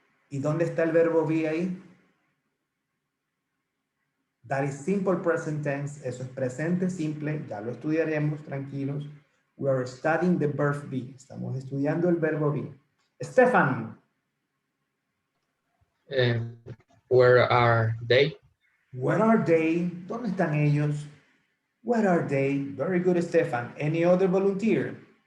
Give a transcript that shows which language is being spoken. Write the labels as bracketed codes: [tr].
[es] ¿Y dónde está el verbo be ahí? [en] That is simple present tense. [es] Eso es presente simple. Ya lo estudiaremos, tranquilos. [en] We are studying the verb be. [es] Estamos estudiando el verbo be. [en] Stefan. Where are they? Where are they? [es] ¿Dónde están ellos? [en] Where are they? Very good, Stefan. Any other volunteer?